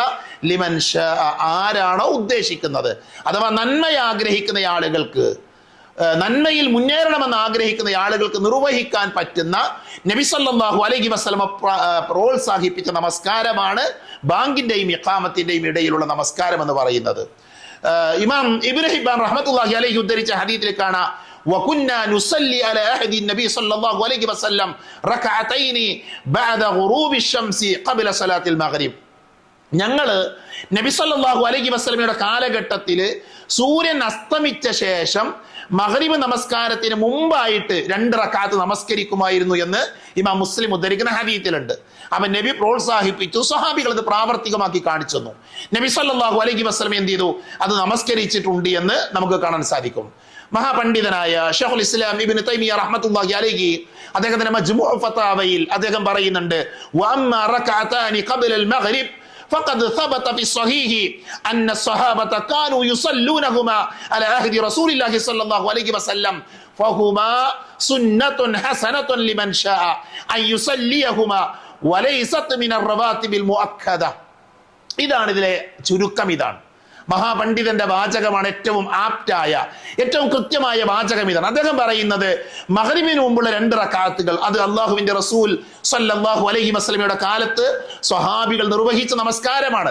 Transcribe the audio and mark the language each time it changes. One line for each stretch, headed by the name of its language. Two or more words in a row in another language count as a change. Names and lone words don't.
Arabic: لمن شاء,
Malayalam: ആരാണോ ഉദ്ദേശിക്കുന്നത്, അഥവാ നന്മ ആഗ്രഹിക്കുന്ന ആളുകൾക്ക്, നന്മയിൽ മുന്നേറണമെന്ന് ആഗ്രഹിക്കുന്ന ആളുകൾക്ക് നിർവഹിക്കാൻ പറ്റുന്ന നബി
Arabic: صلى الله عليه وسلم
Malayalam: പ്രോത്സാഹിപ്പിച്ച നമസ്കാരമാണ് ബാങ്കിന്റെയും ഇഖാമത്തിന്റെയും ഇടയിലുള്ള നമസ്കാരം എന്ന് പറയുന്നത്. ഇമാം ഇബ്നു ഹിബ്ബാൻ
Arabic: رحمة الله عليه
Malayalam: ഉദ്ധരിച്ച ഹദീസിൽ കാണാം,
Arabic: وكنا نصلي على عهد النبي صلى الله عليه وسلم ركعتين بعد غروب الشمس قبل صلاة المغرب.
Malayalam: ഞങ്ങൾ നബി
Arabic: صلى الله عليه وسلم
Malayalam: കാലഘട്ടത്തിൽ സൂര്യൻ അസ്തമിച്ച ശേഷം മഗ്രിബ് നമസ്കാരത്തിന് മുമ്പായിട്ട് 2 റക്അത്ത് നമസ്കരിക്കുമായിരുന്നു എന്ന് ഇമാം മുസ്ലിം ഉദ്ധരിക്കുന്ന ഹദീസിലുണ്ട്. അപ്പൊ നബി പ്രോത്സാഹിപ്പിച്ചു, സ്വഹാബികൾ അത് പ്രാവർത്തികമാക്കി കാണിച്ചു തന്നു. നബി
Arabic: صلى الله عليه وسلم
Malayalam: എന്ത് ചെയ്തു? അത് നമസ്കരിച്ചിട്ടുണ്ട് എന്ന് നമുക്ക് കാണാൻ സാധിക്കും. മഹാപണ്ഡിതനായ ഷൈഖുൽ ഇസ്ലാം ഇബ്നു തൈമിയ്യ
Arabic: رحمة الله عليه
Malayalam: അദ്ദേഹത്തിന്റെ മജ്മുഉ ഫതാവയിൽ അദ്ദേഹം പറയുന്നുണ്ട്,
Arabic: وأما ركعتان قبل المغرب فقد ثبت في الصحيح أن الصحابة كانوا يصلونهما على عهد رسول الله صلى الله عليه وسلم فهما سنة حسنة لمن شاء أن يصليهما وليست من الرواتب المؤكدة.
Malayalam: ഇതാണ് ഇതിലെ ചുരുക്കം. ഇതാണ് മഹാപണ്ഡിതന്റെ വാചകമാണ്, ഏറ്റവും ആപ്റ്റായ, ഏറ്റവും കൃത്യമായ വാചകം ഇതാണ്. അദ്ദേഹം പറയുന്നത്, മഗ്രിബിന് മുമ്പുള്ള 2 റക്അത്തുകൾ അത് അള്ളാഹുവിന്റെ റസൂൽ
Arabic: صلى الله عليه وسلم
Malayalam: കാലത്ത് സ്വഹാബികൾ നിർവഹിച്ച നമസ്കാരമാണ്.